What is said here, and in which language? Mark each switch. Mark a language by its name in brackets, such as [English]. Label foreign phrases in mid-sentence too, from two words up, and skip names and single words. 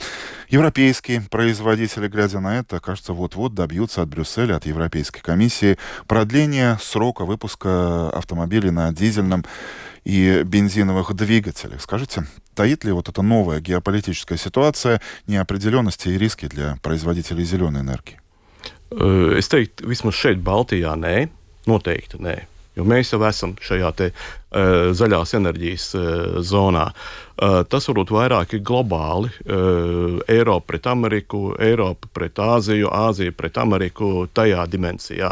[Russian] Европейские производители, глядя на это, кажется, вот-вот добьются от Брюсселя, от Европейской комиссии продления срока выпуска автомобилей на дизельном и бензиновых двигателях. Скажите, таит ли вот эта новая геополитическая ситуация неопределенности и риски для производителей зеленой энергии? [Latvian] Es teiktu, vismaz šeit Baltijā nē, noteikti nē. Jo mēs jau esam šajā te zaļās enerģijas zonā. Tas varbūt vairāk ir globāli. Eiropa pret Ameriku, Eiropa pret Āziju, Āzija pret Ameriku tajā dimensijā.